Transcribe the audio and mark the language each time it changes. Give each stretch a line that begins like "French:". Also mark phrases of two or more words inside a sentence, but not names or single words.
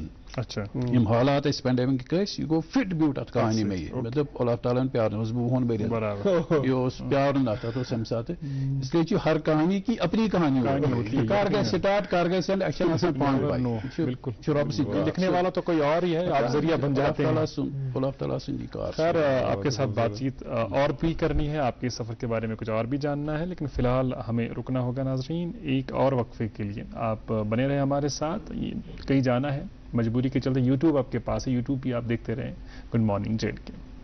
Urdu: اچھا
Kashmiri: یِم حالات ٲسۍ پینڈیمِک ٲسۍ یہِ گوٚو فِٹ بیوٗٹھ اَتھ کہانی مےٚ یہِ مےٚ دوٚپ اللہ تعالیٰ ہن پیارنووُس بہٕ وُہن ؤرین یہِ اوس پیارُن اَتھ اوس اَمہِ ساتہٕ
Urdu: اس لیے
Kashmiri: چھِ
Urdu: ہر کہانی کی اپنی کہانی ہوتی ہے کر گئے
Kashmiri: سٹارٹ
Urdu: کر گئے
Kashmiri: سینڈ ایکشن آسان پانہٕ
Urdu: بالکل
Kashmiri: رۄب سۭتۍ
Urdu: لکھنے والا تو کوئی اور ہی ہے آپ ذریعہ بن جاتے ہیں
Kashmiri: اللہ تعالیٰ سُنٛد یہِ کار
Urdu: خیر آپ کے ساتھ بات چیت اور بھی کرنی ہے آپ کے سفر کے بارے میں کچھ اور بھی جاننا ہے لیکن فی الحال ہمیں رکنا ہوگا ناظرین ایک اور وقفے کے لیے آپ بنے رہے ہمارے ساتھ کہیں جانا ہے مجبوری کے چلتے یوٹیوب آپ کے پاس ہے یوٹیوب بھی آپ دیکھتے رہیں گڈ مارننگ جیڈ کے